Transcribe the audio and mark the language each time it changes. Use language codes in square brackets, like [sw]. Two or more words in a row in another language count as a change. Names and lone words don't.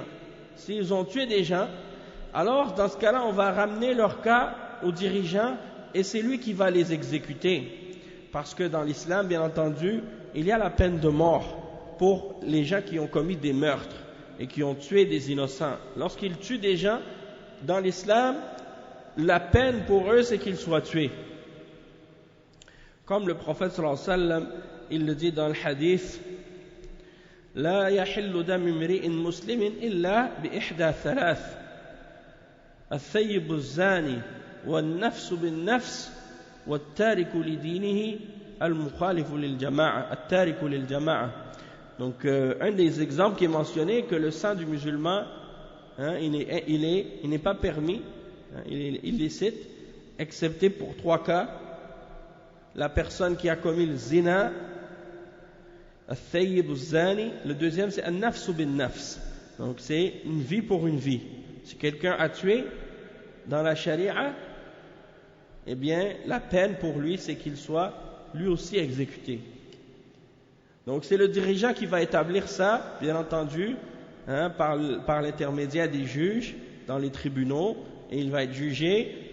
[fr] S'ils ont tué des gens, alors dans ce cas-là on va ramener leur cas au dirigeant et c'est lui qui va les exécuter, parce que dans l'islam bien entendu il y a la peine de mort pour les gens qui ont commis des meurtres et qui ont tué des innocents. Lorsqu'ils tuent des gens, dans l'islam, la peine pour eux, c'est qu'ils soient tués. Comme le prophète [ar] صلى الله عليه وسلم, [fr] il le dit dans le hadith: [ar] لا يحل دم امرئ مسلم إلا بإحدى ثلاث الثيب الزاني والنفس بالنفس والتارك لدينه المخالف للجماعة التارك للجماعة. [fr] Donc un des exemples qui est mentionné, que le sang du musulman, il n'est pas permis, il est illicite, excepté pour 3 cas: la personne qui a commis le zina, [ar] الثيب الزاني. [fr] Le deuxième c'est [ar] النفس بالنفس, [fr] donc c'est une vie pour une vie. Si quelqu'un a tué, dans la charia, eh bien, la peine pour lui, c'est qu'il soit lui aussi exécuté. Donc, c'est le dirigeant qui va établir ça, bien entendu, hein, par l'intermédiaire des juges dans les tribunaux, et il va être jugé.